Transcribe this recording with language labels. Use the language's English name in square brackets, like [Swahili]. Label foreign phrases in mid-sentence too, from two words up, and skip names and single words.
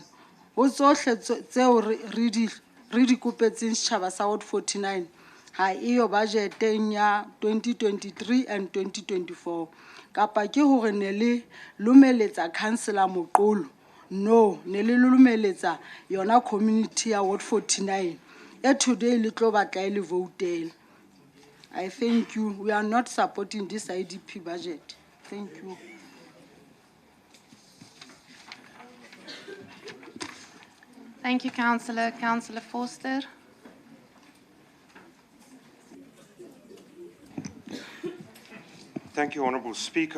[Southern Sotho] Ho tsohle tseo re di kopetseng setjhaba sa Ward 49 ha eyo budgeteng ya 2023 and 2024 kapa ke hore ne le lomeletsa councillor Moqolo. No, ne le lomeletsa yona community ya Ward 49 e today le tlo batla e le voutela. [English] I thank you. We are not supporting this IDP budget. Thank you. Thank you, Councillor. Councillor Forster. Thank you, Honourable Speaker.